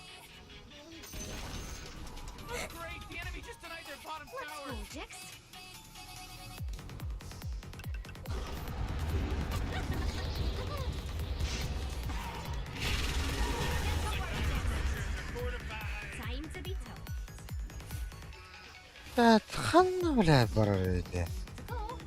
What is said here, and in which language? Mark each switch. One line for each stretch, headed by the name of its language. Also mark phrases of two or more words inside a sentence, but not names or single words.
English: Oh, great, the enemy just denied their bottom Let's tower. go, Jax. Fortified. Time to be tough.
Arabic: لا تخلنا ولا برا
English: Go.